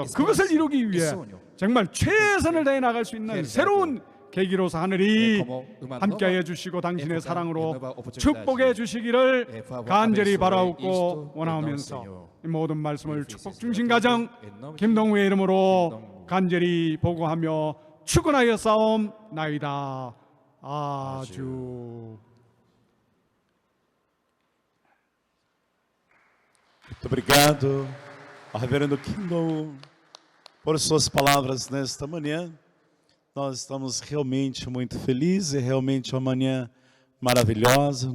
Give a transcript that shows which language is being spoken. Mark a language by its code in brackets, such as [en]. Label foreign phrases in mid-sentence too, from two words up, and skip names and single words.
[ko] 그것을 이루기 위해 정말 최선을 다해 나갈 수 있는 새로운 계기로서 하늘이 함께하여 주시고 당신의 사랑으로 축복해 주시기를 간절히 바라옵고 원하오면서 이 모든 말씀을 축복 중심 가정 김동우의 이름으로 간절히 보고하며 축원하여 싸움나이다. 아주. [pt] Muito obrigado ao reverendo Kim Dong por suas palavras nesta manhã. Nós estamos realmente muito felizes, é realmente uma manhã maravilhosa.